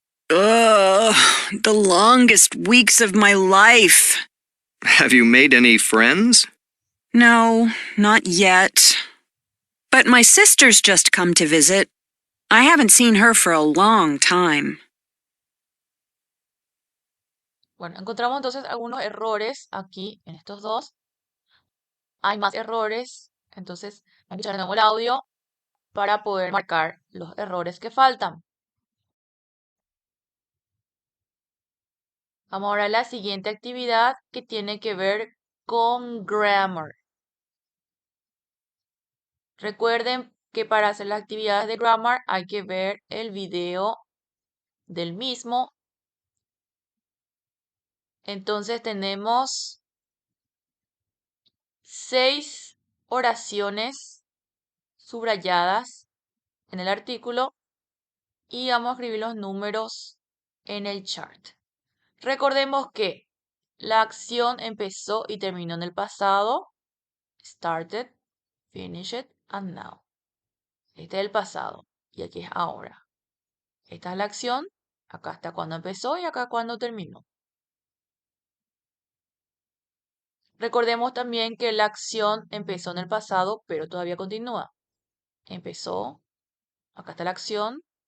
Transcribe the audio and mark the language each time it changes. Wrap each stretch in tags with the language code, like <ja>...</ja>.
<en>Ugh, the longest weeks of my life. Have you made any friends? No, not yet. But my sister's just come to visit. I haven't seen her for a long time.</en> <es>Bueno, encontramos entonces algunos errores aquí en estos dos. Hay más errores, entonces hay que escuchar de nuevo el audio para poder marcar los errores que faltan. Vamos ahora a la siguiente actividad que tiene que ver con grammar. Recuerden que para hacer las actividades de grammar hay que ver el video del mismo. Entonces tenemos 6 oraciones subrayadas en el artículo y vamos a escribir los números en el chart. Recordemos que la acción empezó y terminó en el pasado.</es> <en>Started, finished, and now.</en> <es>Este es el pasado y aquí es ahora. Esta es la acción. Acá está cuando empezó y acá cuando terminó. Recordemos también que la acción empezó en el pasado, pero todavía continúa. Empezó, acá está la acción,</es>